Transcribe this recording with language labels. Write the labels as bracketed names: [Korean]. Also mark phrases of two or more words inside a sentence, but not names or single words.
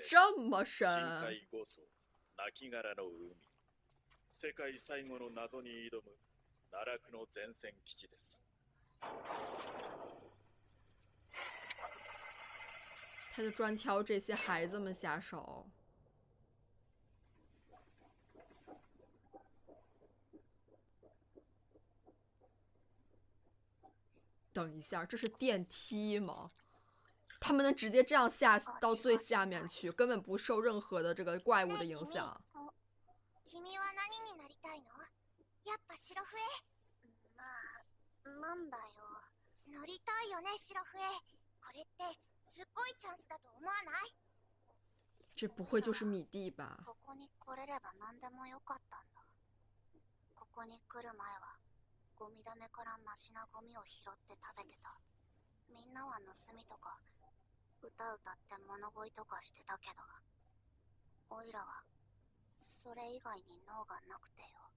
[Chinese] 这么深？ [Japanese] 深海5層、亡骸の海。世界最後の謎に挑む奈落の前線基地です。 [Chinese] 他就专挑这些孩子们下手。等一下，这是电梯吗？他们能直接这样下到最下面去，根本不受任何的这个怪物的影响。 [Japanese] 君は何になりたいの？やっぱ白笛？まあ、なんだよ。乗りたいよね、白笛。これってすっごいチャンスだと思わない？ [Chinese] 这不会就是米蒂吧？ [Japanese] ここに来れれば何でもよかったんだ。ここに来る前はゴミだめからマシなゴミを拾って食べてた。みんなは盗みとか歌歌って物乞いとかしてたけど、おいらはそれ以外に脳がなくてよ。